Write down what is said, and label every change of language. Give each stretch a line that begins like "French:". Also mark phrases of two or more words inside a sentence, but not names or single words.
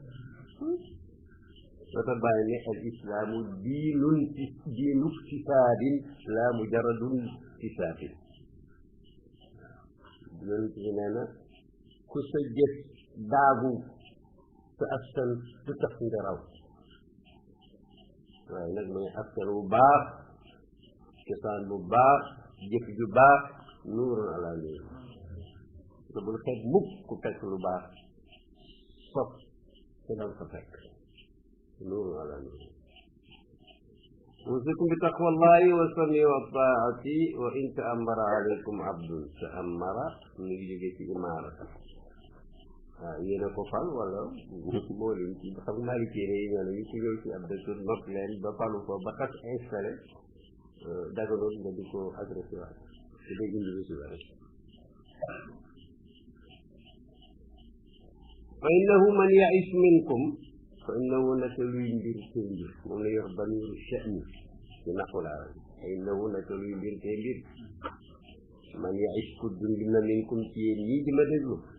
Wolof: loo tax bàyyi ne
Arabic: الإسلام دين اكتساب لا مجرد اكتساب
Wolof: yonent bi nee na ku sa jëf daagu sa askan du tax nga raw waaye nag mooy askan bu baax cosaan bu baax jëf ju baax
Arabic: نور على نور
Wolof: te bul xeeb mukk ku fekk lu baax sopp te dal ko fekk
Arabic: نور على نور أوصيكم بتقوى الله والسمع والطاعة وإن تأمر عليكم عبد تأمر من يجي إمارة
Wolof: yéen a ko fal wala moo leen ci xam naa li téere yi ñoo ne ñu ci ñëw ci ab dëkk nopp leen ba falu ko ba xas installé daganoon nga di ko agressé waat te day indi lu si ware
Arabic: فإنه من يعش منكم فإنه
Wolof: naka luy mbir tey mbir moom la yor
Arabic: بأمر شأني
Wolof: ci naqul arab
Arabic: فإنه
Wolof: naka luy mbir tey mbir
Arabic: من يعش
Wolof: ku dund na minkum ci yéen ñii di ma déglu